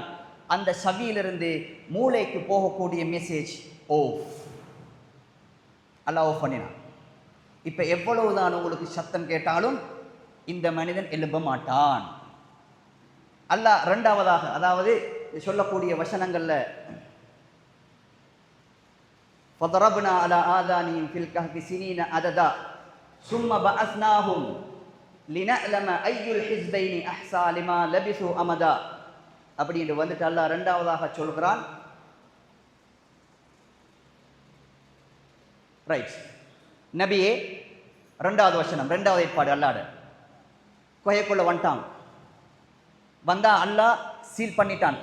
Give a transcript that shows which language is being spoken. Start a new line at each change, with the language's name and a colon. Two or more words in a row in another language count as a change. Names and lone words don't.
Tamil: அந்த செவியிலிருந்து மூளைக்கு போகக்கூடிய
English: message off,
Tamil: அல்லாஹ் ஆஃப் பண்ணினான். இப்ப எவ்வளவுதான் உங்களுக்கு சத்தம் கேட்டாலும் இந்த மனிதன் எழும்ப மாட்டான். அல்லாஹ் இரண்டாவதாக, அதாவது சொல்லக்கூடிய வசனங்கள்ல
Arabic: فضربنا على آذانهم في الكهف سنين عددا ثم بعثناهم لنعلم أي الحزبين أحصى لما لبثوا أمدا
Tamil: அப்படின்னு வந்துட்டு அல்லாஹ் இரண்டாவதாக சொல்கிறான். ரைட், நபியே இரண்டாவது வசனம், இரண்டாவது ஏற்பாடு. அல்லாஹ் குகைக்குள்ள வந்துட்டான், வந்தா அல்லாஹ் சீல் பண்ணிட்டான்.